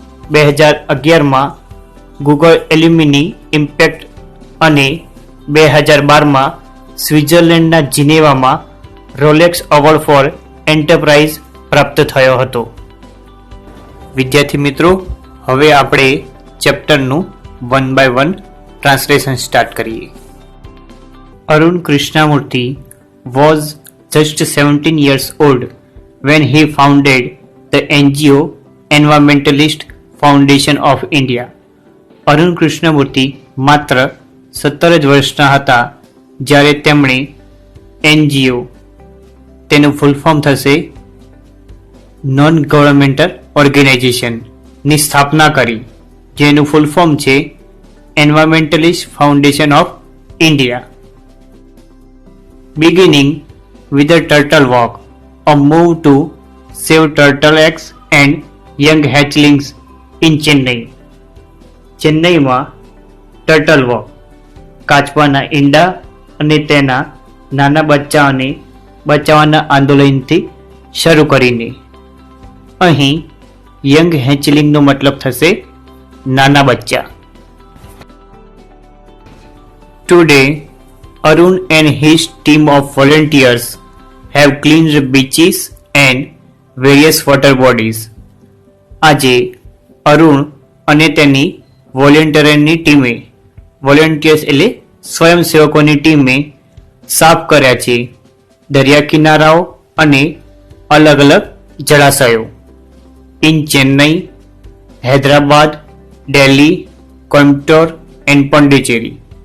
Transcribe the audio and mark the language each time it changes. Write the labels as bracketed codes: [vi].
[gu] 2011માં Google alumni impact અને 2012માં સ્વિટ્ઝરલેન્ડના જીનેવામાં Rolex award four enterprise પ્રાપ્ત થયો હતો. વિદ્યાર્થી મિત્રો, હવે આપણે ચેપ્ટરનું 1 by 1 ટ્રાન્સલેશન સ્ટાર્ટ કરીએ. [en] Arun Krishnamurthy was just 17 years old when he founded the NGO Environmentalist Foundation of India. [gu] Arun Krishnamurthy માત્ર 17 જ વર્ષના હતા જ્યારે તેમણે NGO, તેનું ફૂલ ફોર્મ થશે નોન ગવર્મેન્ટલ ઓર્ગેનાઇઝેશન, ની સ્થાપના કરી, જેનું ફૂલ ફોર્મ છે environmentalist foundation of India. [en] Beginning with the turtle walk, a move to save turtle eggs and young hatchlings in Chennai. [gu] ચેન્નઈમાં ટર્ટલ વોક, કાચબાના ઈંડા અને તેના નાના બચ્ચાઓને બચાવવાના આંદોલનથી શરૂ કરીને. અહીં યંગ હેચલિંગનો મતલબ થશે નાના બચ્ચા. [en] Today, Arun and his team of volunteers have cleaned beaches and various water bodies. [gu] આજે અરુણ અને તેની વોલેન્ટિયરની ટીમે, વોલેન્ટિયર્સ એટલે સ્વયંસેવકોની ટીમે સાફ કર્યા છે દરિયા કિનારાઓ અને અલગ અલગ જળાશયો. [en] In Chennai, Hyderabad, Delhi, Coimbatore and Pondicherry.